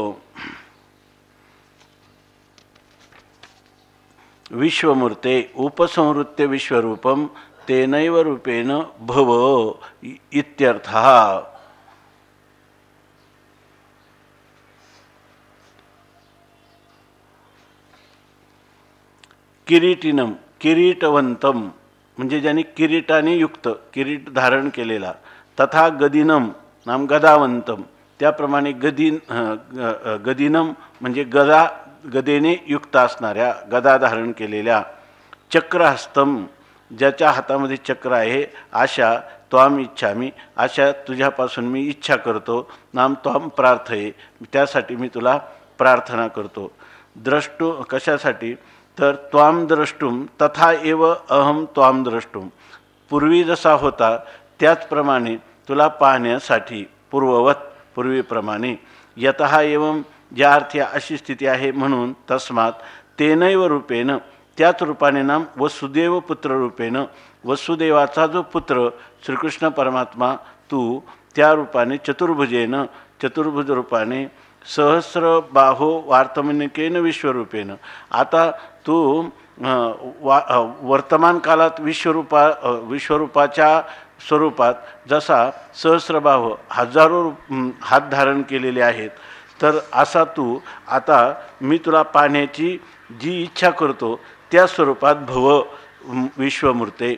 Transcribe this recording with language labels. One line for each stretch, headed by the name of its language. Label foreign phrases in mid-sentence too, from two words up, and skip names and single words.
Sanskrit: विश्वमूर्ते उपसंहृत्य विश्वरूपम तेनैव रूपेण भव इत्यर्थः। किरीटिनम किरीटवंतम
Marathi: म्हणजे ज्यांनी किरीटाने युक्त किरीट धारण केलेला, तथा
Sanskrit: गदिनम नाम गदावंतम
Marathi: त्याप्रमाणे गदिनम म्हणजे गदेने युक्त असणाऱ्या गदा धारण केलेल्या, चक्रहस्तम ज्याच्या हातामध्ये चक्र आहे, अशा
Sanskrit: त्वाम इच्छामी
Marathi: अशा तुझ्यापासून मी इच्छा करतो,
Sanskrit: नाम त्वाम प्रार्थये
Marathi: त्यासाठी मी तुला प्रार्थना करतो। द्रष्टू कशासाठी तर
Sanskrit: त्वाम द्रष्टुम तथा एव अहम त्वाम द्रष्टुम
Marathi: पूर्वी जसा होता त्याचप्रमाणे तुला पाहण्यासाठी पूर्ववत पूर्वीप्रमाणे।
Sanskrit: यतः एवं
Marathi: ज्या अर्थी अशी स्थिती आहे म्हणून
Sanskrit: तस्मात तेनैव रूपेण
Marathi: त्याच रूपाने
Sanskrit: नाम वसुदेव पुत्र रूपेण
Marathi: वसुदेवाचा जो पुत्र श्रीकृष्ण परमात्मा तू त्या रूपाने चतुर्भुजेन चतुर्भुज रूपाने
Sanskrit: सहस्रबाहो वार्तमनिकेन विश्वरूपेण
Marathi: आता तू वर्तमान कालात विश्वरूपाच्या स्वरूपात जसा सहस्रबाहो हजारो हात धारण केलेले आहेत, तर असा तू आता मी तुला पाहण्याची जी इच्छा करतो त्या स्वरूपात
Sanskrit: भव विश्वमूर्ते।